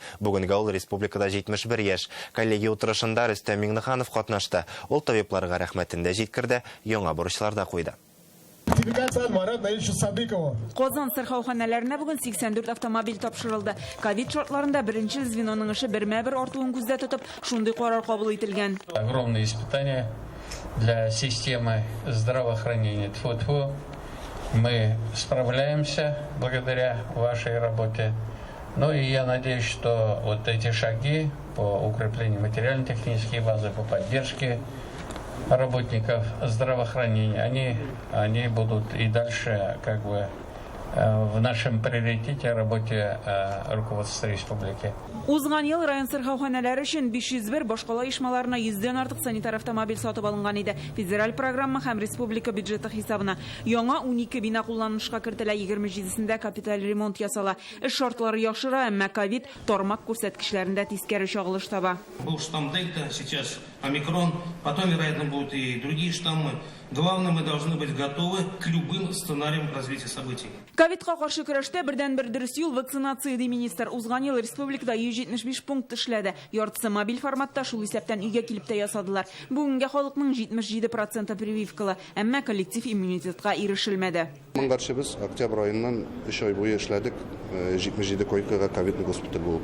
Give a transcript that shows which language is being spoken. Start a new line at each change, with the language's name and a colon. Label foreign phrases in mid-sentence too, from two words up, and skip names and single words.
Tatar: Бүгенге ул республикада 71 яшь. Коллегия утырышында Рөстәм Миңнеханов катнашты. Ул табибларга рәхмәтен дә җиткерде, яңа бурычлар да куйды. Казан сырхауханәләренә бүген 84 автомобиль тапшырылды. Ковид шартларында беренче звеноның эше бермә-бер артуын күздә тотып, шундый карар кабул ителгән.
Russian: Огромное испытание для системы здравоохранения. Тьфу-тьфу. Мы справляемся благодаря вашей работе. Ну и я надеюсь, что вот эти шаги по укреплению материально-технической базы, по поддержке работников здравоохранения, они будут и дальше как бы в нашем приоритете работе руководства республики.
Tatar: Узган ел район сырхауханәләре өчен 501, башкала оешмаларына 100дән артык санитар автомобиль сатып алынган иде. Федераль программа һәм республика бюджеты хисабына яңа 12 бина кулланышка кертелә, 27сендә капиталь ремонт ясала. Эш шартлары яхшыра, әмма ковид тармак күрсәткечләрендә тискәре чагылыш таба.
Russian: Был штамм Дельта, сейчас омикрон, потом, вероятно, будут и другие штаммы. Главное, мы должны быть готовы к любым сценариям развития событий.
Tatar: Ковидка каршы көрәштә бердән-бер дөрес юл вакцинация, ди министр. Узган ел республикада 175 пункт эшләде. Яртысы мобиль форматта, шул исәптән өйгә килеп тә ясадылар. Бүгенгә халыкның 77% прививкалы, әмма коллектив иммунитетка ирешелмәде. Моңгарчы без октябрь аеннан 3 ай буе эшләдек, 77 койкага
Russian: ковидный госпиталь
Tatar: булып.